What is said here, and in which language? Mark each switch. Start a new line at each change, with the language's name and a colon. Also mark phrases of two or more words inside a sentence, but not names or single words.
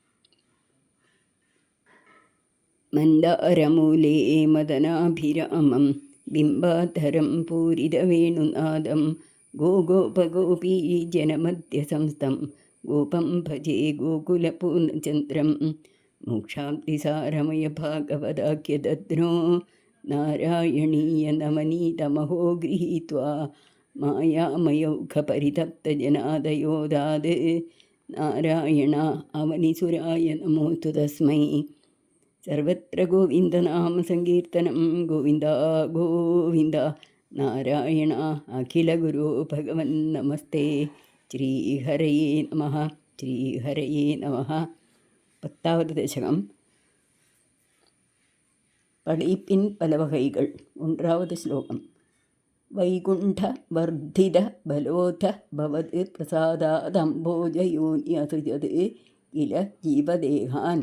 Sanskrit: मन्दारमूले मदनाभिरामं बिम्बाधरं पूरितवेणुनादम् गोगोपगोपी जनमध्यसंस्थं गोपं भजे गोकुलपूर्णचन्द्रम् मोक्षाब्धिसारमय भागवताख्यरत्नो नारायणीय नवनीतमहो गृहीत्वा मायामयौघपरितप्तजनादयोदात् नारायण अवनिसुराय नमोस्तु तस्मै. सर्वत्र गोविन्दनाम सङ्कीर्तनं गोविन्द गोविन्द नारायण अखिलगुरो भगवन् नमस्ते. श्रीहरये नमः. श्रीहरये नमः.
Tamil: 10வது தசகம். படைப்பின் பல வகைகள். 1வது ஸ்லோகம்.
Sanskrit: वैकुण्ठ वर्धित बलोद भवतु प्रसादादम्भोजयोनि असृजत् किल जीवदेहान्.